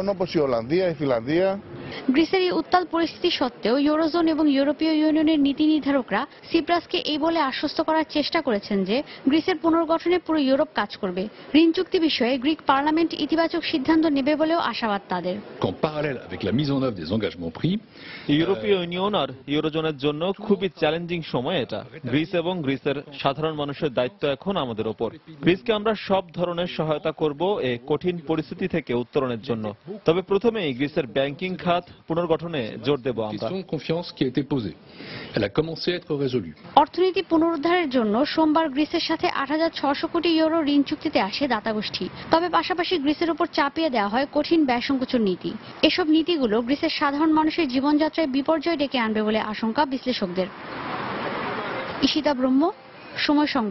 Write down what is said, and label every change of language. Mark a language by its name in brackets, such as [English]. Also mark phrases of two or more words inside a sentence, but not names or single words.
[Bangla] গ্রিসের এই উত্তাল পরিস্থিতি সত্ত্বেও ইউরোজোন এবং ইউরোপীয় ইউনিয়নের নীতি নির্ধারকরা সিপ্রাসকে এই বলে আশ্বস্ত করার চেষ্টা করেছেন যে গ্রিসের পুনর্গঠনে পুরো ইউরোপ কাজ করবে। ঋণ চুক্তি বিষয়ে গ্রিক পার্লামেন্ট ইতিবাচক সিদ্ধান্ত নেবে বলেও আশাবাদ তাদের। [French] qu'en parallèle avec la mise en œuvre des engagements pris, [Bangla] ইউরোপীয় ইউনিয়ন আর ইউরোজোনের জন্য খুবই চ্যালেঞ্জিং সময় এটা। গ্রিস এবং গ্রিসের সাধারণ মানুষের দায়িত্ব এখন আমাদের ওপর। গ্রিসকে আমরা সব ধরনের সহায়তা করব এই কঠিন পরিস্থিতি থেকে উত্তরণের জন্য। তবে প্রথমেই গ্রিসের ব্যাংকিং খাত পুনর্গঠনে জোর দেব আমরা। [French] question de confiance qui a été posée. Elle a commencé à être résolue. [Bangla] অর্থনীতি পুনরুদ্ধারের জন্য সোমবার গ্রিসের সাথে 8,600 কোটি ইউরো ঋণ চুক্তিতে আসে দাতাগোষ্ঠী। তবে পাশাপাশি গ্রিসের উপর চাপিয়ে দেওয়া হয় কঠিন ব্যয় সংকোচন নীতি। এসব নীতিগুলো গ্রিসের সাধারণ মানুষের জীবনযাত্রায় বিপর্যয় ডেকে আনবে বলে আশঙ্কা বিশ্লেষকদের। ঈশিতা ব্রহ্ম, সময় সংবাদ।